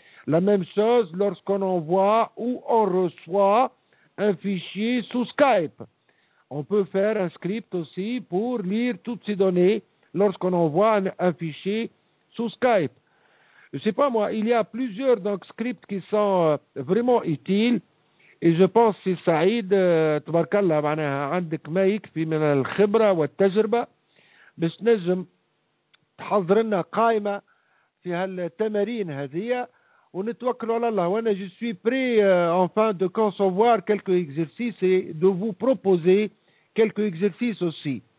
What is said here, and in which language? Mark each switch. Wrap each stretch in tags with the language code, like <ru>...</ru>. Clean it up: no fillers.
<fr>La même chose lorsqu'on envoie ou on reçoit un fichier sous Skype. On peut faire un script aussi pour lire toutes ces données lorsqu'on envoie un fichier sous Skype. Je ne sais pas moi, il y a plusieurs donc, scripts qui sont vraiment utiles. Et je pense que</fr> <ar>Saïd, tbarkallah, معناها عندك ما يكفي من الخبرة والتجربة باش نجم تحضر لنا قائمة في هالتمارين هذه ونتوكل على الله. وانا</ar> <fr>je suis prêt enfin de concevoir quelques exercices et de vous proposer quelques exercices aussi.</fr>